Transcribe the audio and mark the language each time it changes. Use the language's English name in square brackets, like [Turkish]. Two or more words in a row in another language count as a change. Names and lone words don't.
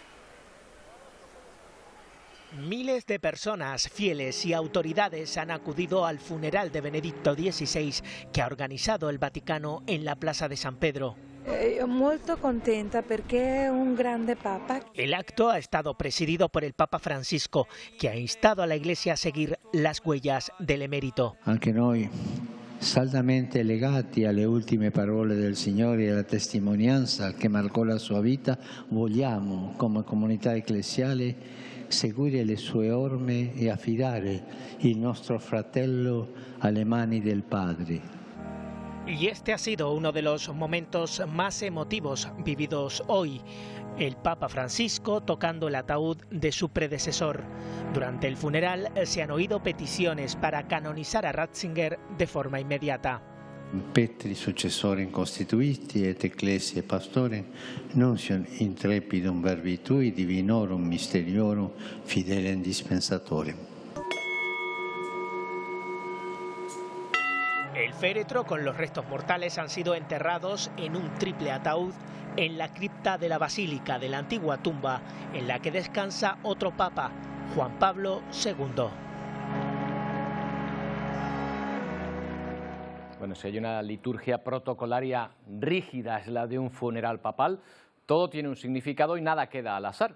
[Spanish] Miles de personas, fieles y autoridades han acudido al funeral de Benedicto XVI que ha organizado el Vaticano en la Plaza de San Pedro. Muy contenta porque es un grande papa. El acto ha estado presidido por el Papa Francisco, que ha instado a la Iglesia a seguir las huellas del emérito. [Italian] Anche noi, saldamente legati alle ultime parole del Signore e alla testimonianza che marcò la sua vita, vogliamo, come comunità ecclesiale, seguire le sue orme e affidare il nostro fratello alle mani del Padre. Y este ha sido uno de los momentos más emotivos vividos hoy. El Papa Francisco tocando el ataúd de su predecesor. Durante el funeral se han oído peticiones para canonizar a Ratzinger de forma inmediata. [Latin] Petri successore constituiti et ecclesie pastore, nuncium intrepidum verbitui divinorum mysteriorum fidelem dispensatorem. [Spanish] féretro con los restos mortales han sido enterrados en un triple ataúd en la cripta de la Basílica de la antigua tumba en la que descansa otro papa, Juan Pablo II. Bueno, si hay una liturgia protocolaria rígida, es la de un funeral papal, todo tiene un significado y nada queda al azar.